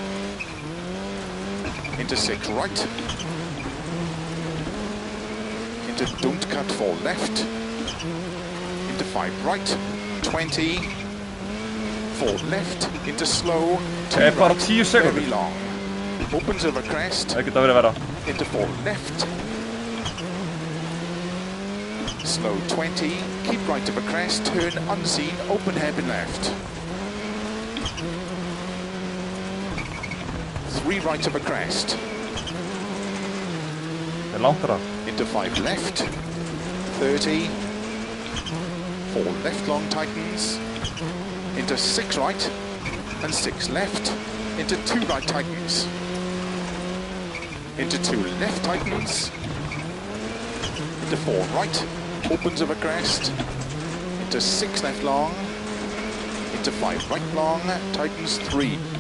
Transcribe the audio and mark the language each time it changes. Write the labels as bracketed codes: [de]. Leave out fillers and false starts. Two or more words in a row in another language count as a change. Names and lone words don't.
[en] into 6 right, into don't cut 4 left, into 5 right, 20, 4 left, into slow, 2 [is] bara [en] right, [is] 10 sekúndur. [en] very long, opens over crest, [is] Það geta verið verra. [en] into 4 left, slow 20, keep right over crest, turn unseen, open hairpin left, 3 right over crest, [is] Það langt þar. [en] into 5 left, 30, 4 left long tightens, into 6 right and 6 left, into 2 right tightens, into 2 left tightens, into 4 right, opens over crest, into 6 left long, into 5 right long, tightens 3,